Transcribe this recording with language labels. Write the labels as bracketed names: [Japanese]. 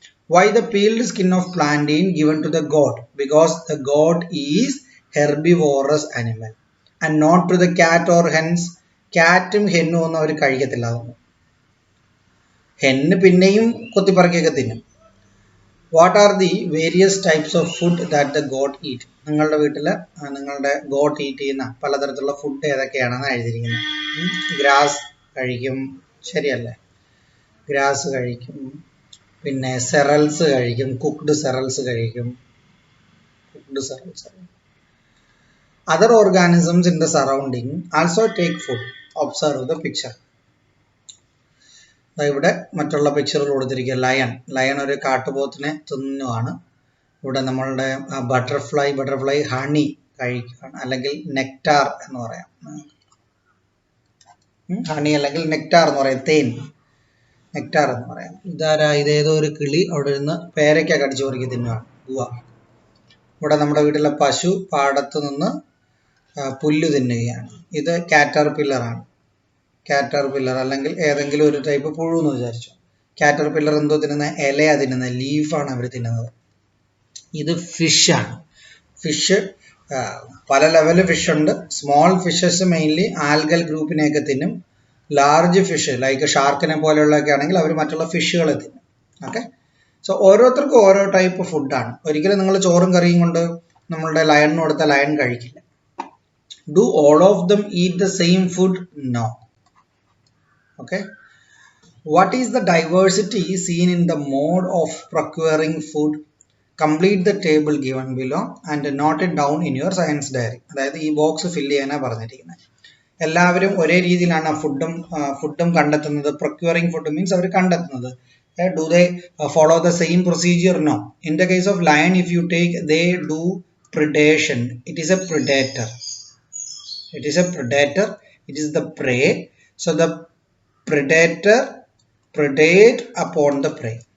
[English] Why the peeled skin of plantain given to the goat? Because the goat is herbivorous animal and not to the cat or hens. [Malayalam] ക്യാറ്റും ഹെന്നും ഒന്നും അവർ കഴിക്കത്തില്ല. അതൊന്നും. ഹെന്ന് പിന്നെയും കൊത്തിപ്പറക്കിയൊക്കെ തിന്നും. [English] What are the various types of food that the goat eat? [Malayalam] നിങ്ങളുടെ വീട്ടിൽ നിങ്ങളുടെ got eat ചെയ്യുന്ന പലതരത്തിലുള്ള ഫുഡ് ഏതൊക്കെയാണെന്ന് എഴുതിയിരിക്കുന്നത്. ഗ്രാസ് കഴിക്കും, ശരിയല്ലേ? ഗ്രാസ് കഴിക്കും, പിന്നെ സെറൽസ് കഴിക്കും, കുക്ക്ഡ് സെറൽസ് കഴിക്കും. [English] Other organisms in the surrounding also take food. Observe the picture. [Malayalam] ഇവിടെ മറ്റുള്ള പിക്ചറുകൾ കൊടുത്തിരിക്കുക. ലയൺ ഒരു കാട്ടുപോത്തിനെ തിന്നുവാണ്. ഇവിടെ നമ്മളുടെ ബട്ടർഫ്ലൈ ഹണി കഴിക്കുകയാണ്, അല്ലെങ്കിൽ നെക്ടാർ എന്ന് പറയാം. ഹണി അല്ലെങ്കിൽ നെക്ടാർ എന്ന് പറയാം, തേൻ, നെക്ടാർ എന്ന് പറയാം. ഇതേതോ ഒരു കിളി അവിടെ ഇരുന്ന് പേരയ്ക്ക കടിച്ചു പറിക്കി തിന്നുവാണ്, ഗുവ. ഇവിടെ നമ്മുടെ വീട്ടിലെ പശു പാടത്ത് നിന്ന് പുല്ല് തിന്നുകയാണ്. ഇത് കാറ്റർപില്ലറാണ്. കാറ്റർപില്ലർ അല്ലെങ്കിൽ ഏതെങ്കിലും ഒരു ടൈപ്പ് പുഴു എന്ന് വിചാരിച്ചു. കാറ്റർപില്ലർ എന്തോ തിന്നുന്ന ഇലയാ തിന്നുന്നത്, ലീഫാണ് അവർ തിന്നുന്നത്. ഇത് ഫിഷാണ്. ഫിഷ് പല ലെവല് ഫിഷ് ഉണ്ട്. സ്മോൾ ഫിഷസ് മെയിൻലി ആൽഗൽ ഗ്രൂപ്പിനെയൊക്കെ തിന്നും. ലാർജ് ഫിഷ് ലൈക്ക് ഷാർക്കിനെ പോലെയുള്ളതൊക്കെ ആണെങ്കിൽ അവർ മറ്റുള്ള ഫിഷുകളെ തിന്നും. ഓക്കെ, സോ ഓരോരുത്തർക്കും ഓരോ ടൈപ്പ് ഫുഡാണ്. ഒരിക്കലും നിങ്ങൾ ചോറും കറിയും കൊണ്ട് നമ്മളുടെ ലയണിന് കൊടുത്ത ലയൺ കഴിക്കില്ല. [English] Do all of them eat the same food? No. Okay. What is the diversity seen in the mode of procuring food? Complete the table given below and note it down in your science diary. [Malayalam] അതായത് ഈ box fill ചെയ്യാനാണ് പറഞ്ഞിരിക്കുന്നത്. എല്ലാവരും ഒരേ രീതിയിലാണ് ഫുഡും കണ്ടെത്തുന്നത്. Procuring food means അവർ കണ്ടെത്തുന്നത്. [English] Do they follow the same procedure? No. In the case of lion, if you take, they do predation. It is a predator. It is a predator. It is the prey. So the predator predate upon the prey.